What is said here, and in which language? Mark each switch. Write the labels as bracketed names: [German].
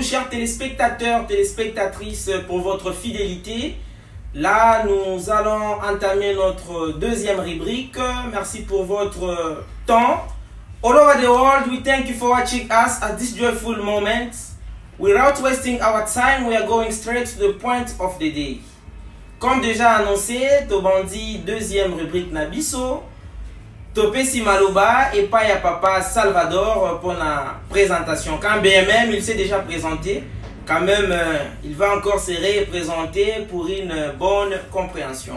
[French] Téléspectateurs, téléspectatrices, pour votre fidélité. Là, nous allons entamer notre deuxième rubrique. Merci pour votre temps. [English] All over the world, we thank you for watching us at this joyful moment. Without wasting our time, we are going straight to the point of the day. [French] Comme déjà annoncé, Tobandi, deuxième rubrique Nabiso. [Lingala] Topesi Maloba [French] et Paya Papa Salvador pour la présentation. Quand BMM, il s'est déjà présenté, quand même, il va encore se représenter pour une bonne compréhension.